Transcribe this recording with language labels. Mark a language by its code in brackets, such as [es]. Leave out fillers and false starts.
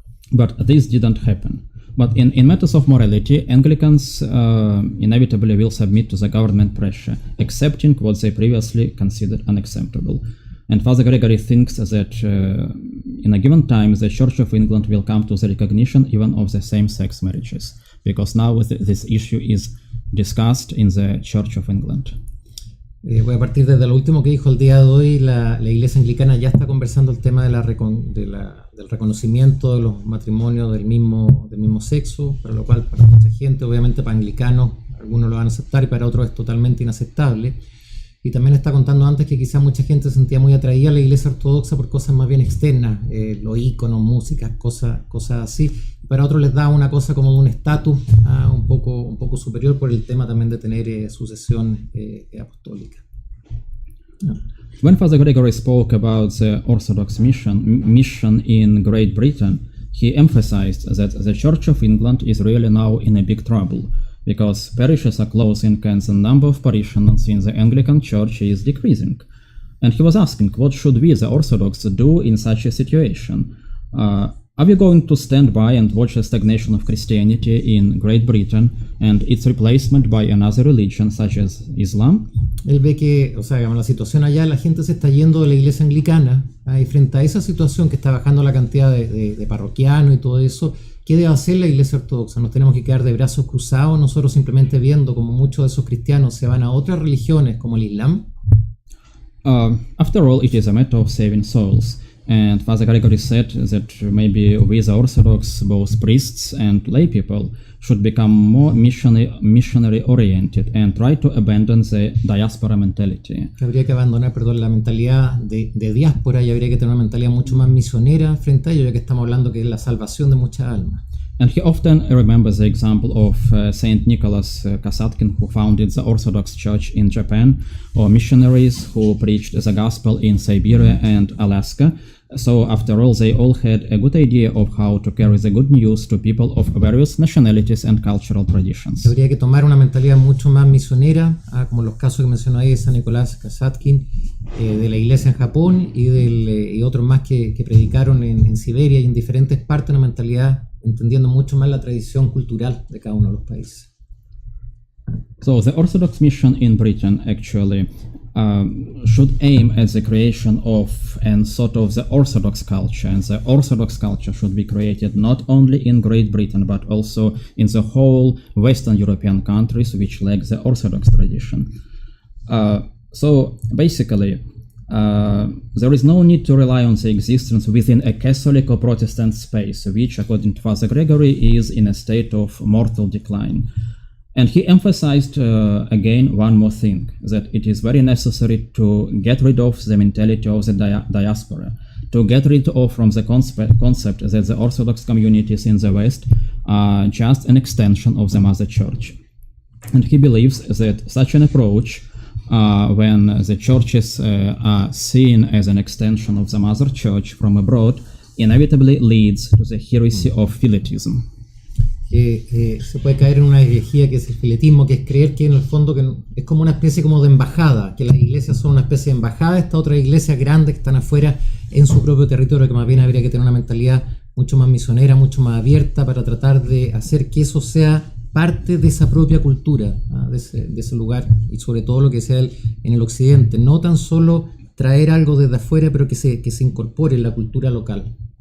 [en] But this didn't happen. But in matters of morality, Anglicans inevitably will submit to the government pressure, accepting what they previously considered unacceptable. And Father Gregory thinks that in a given time, the Church of England will come to the recognition even of the same-sex marriages, because now this issue is discussed in the Church of England. [es] Voy a partir desde lo último que dijo el día de hoy. La Iglesia Anglicana ya está conversando el tema del reconocimiento de los matrimonios del mismo sexo, para lo cual para mucha gente, obviamente para anglicanos, algunos lo van a aceptar y para otros es totalmente inaceptable. Y también está contando antes que quizás mucha gente se sentía muy atraída a la Iglesia Ortodoxa por cosas más bien externas, los íconos, música, cosas así. Para otros les da una cosa como de un estatus un poco superior por el tema también de tener sucesión apostólica. [en] When Father Gregory spoke about the Orthodox mission in Great Britain, he emphasized that the Church of England is really now in a big trouble, because parishes are closing and the number of parishioners in the Anglican Church is decreasing. And he was asking, what should we, the Orthodox, do in such a situation? Are we going to stand by and watch the stagnation of Christianity in Great Britain and its replacement by another religion such as Islam? [es] Él ve que, o sea, digamos, la situación allá, la gente se está yendo de la iglesia anglicana, y frente a esa situación que está bajando la cantidad de parroquianos y todo eso, ¿qué debe hacer la iglesia ortodoxa? ¿Nos tenemos que quedar de brazos cruzados nosotros simplemente viendo como muchos de esos cristianos se van a otras religiones como el Islam? [en] After all, it is a matter of saving souls. And Father Gregory said that maybe we, the Orthodox, both priests and lay people, should become more missionary oriented and try to abandon the diaspora mentality. [es] Habría que abandonar, perdón, la mentalidad de diáspora y habría que tener una mentalidad mucho más misionera frente a ello, ya que estamos hablando que es la salvación de muchas almas. [en] And he often remembers the example of Saint Nicholas Kasatkin, who founded the Orthodox Church in Japan, or missionaries who preached the gospel in Siberia and Alaska. So after all, they all had a good idea of how to carry the good news to people of various nationalities and cultural traditions. [es] Habría que tomar una mentalidad mucho más misionera, como los casos que mencionó ahí de San Nicolás Kasatkin, de la iglesia en Japón y otros más que predicaron en Siberia y en diferentes partes, una mentalidad entendiendo mucho más la tradición cultural de cada uno de los países. [en] So the Orthodox mission in Britain actually should aim at the creation of and sort of the Orthodox culture, and the Orthodox culture should be created not only in Great Britain but also in the whole Western European countries which lack the Orthodox tradition. So basically, there is no need to rely on the existence within a Catholic or Protestant space, which, according to Father Gregory, is in a state of mortal decline. And he emphasized again one more thing, that it is very necessary to get rid of the mentality of the diaspora, to get rid of from the concept that the Orthodox communities in the West are just an extension of the Mother Church. And he believes that such an approach, when the churches are seen as an extension of the Mother Church from abroad, inevitably leads to the heresy of Philetism. [es] Se puede caer en una herejía que es el filetismo, que es creer que en el fondo que es como una especie como de embajada, que las iglesias son una especie de embajada de estas otras iglesias grandes que están afuera en su propio territorio, que más bien habría que tener una mentalidad mucho más misionera, mucho más abierta para tratar de hacer que eso sea parte de esa propia cultura, de ese lugar, y sobre todo lo que sea en el occidente, no tan solo traer algo desde afuera, pero que se incorpore en la cultura local.